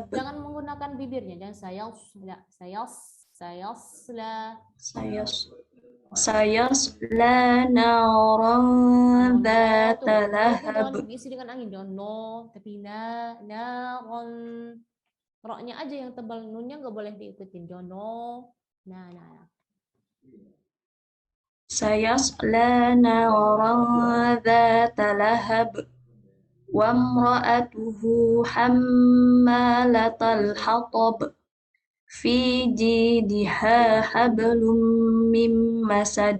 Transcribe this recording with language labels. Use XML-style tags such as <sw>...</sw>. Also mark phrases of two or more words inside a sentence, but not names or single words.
<id>Jangan menggunakan bibirnya, jangan</id> <ar>سيصلى نارا ذات لهب.</ar> <id>Jangan diisi dengan angin, jangan no, tapi naron. Roknya aja yang tebal, nunnya nggak boleh diikutin, jangan no. Nah.</id> <ar>سيصلى نارا ذات لهب. وامرأته حمالة الحطب. في جيدها حبل من مسد.</ar>